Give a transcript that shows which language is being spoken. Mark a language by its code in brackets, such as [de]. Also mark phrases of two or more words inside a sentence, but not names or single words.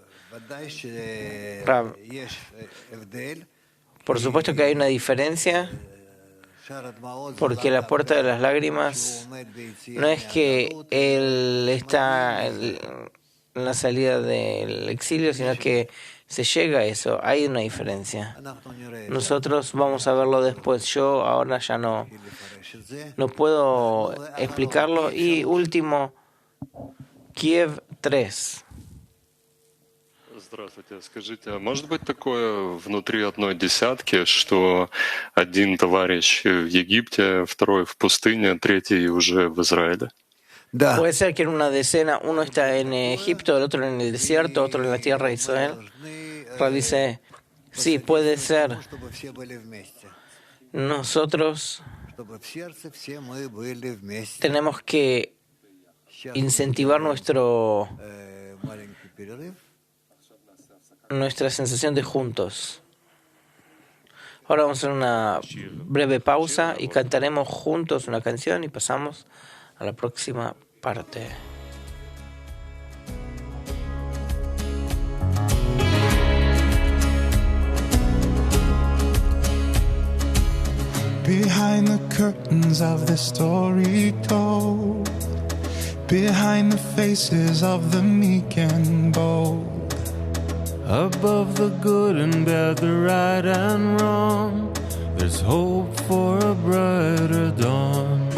[es] Rav, por supuesto que hay una diferencia, porque la puerta de las lágrimas no es que él está en la salida del exilio, sino que se llega a eso. Hay una diferencia. Nosotros vamos a verlo después. Yo ahora ya no puedo explicarlo. Y último, Kiev 3. [ru] Здравствуйте. Скажите, а может быть такое внутри одной десятки, что один товарищ в Египте, второй в пустыне, третий уже в Израиле? [es] Puede ser que en una decena uno está en Egipto, el otro en el desierto, otro en la tierra de Israel. Rav dice, sí, puede ser. Nosotros tenemos que incentivar nuestra sensación de juntos. Ahora vamos a hacer una breve pausa y cantaremos juntos una canción y pasamos a la próxima parte. [en] Behind the curtains of the story told, behind the faces of the meek and bold, above the good and bad, the right and wrong, there's hope for a brighter dawn.